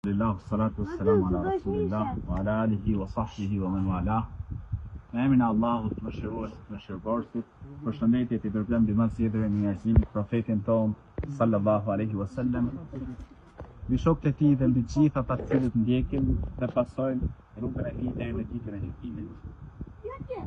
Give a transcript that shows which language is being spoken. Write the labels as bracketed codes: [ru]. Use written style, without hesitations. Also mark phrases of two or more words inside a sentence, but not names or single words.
[ar] الحمد لله، والصلاة والسلام على رسول الله وعلى آله وصحبه ومن والاه. [sq] Në emrin e Allahut, mëshiruesit, mëshirëbërësit, përshëndetje i dërguar mbi mësjetëve në njerëzimit profetin ton [ar] صلى الله عليه وسلم, [sq] mbi shokët e tij dhe mbi gjithë ata të cilët ndjekin dhe pasojnë rrugën e tij deri në ditën e gjykimit.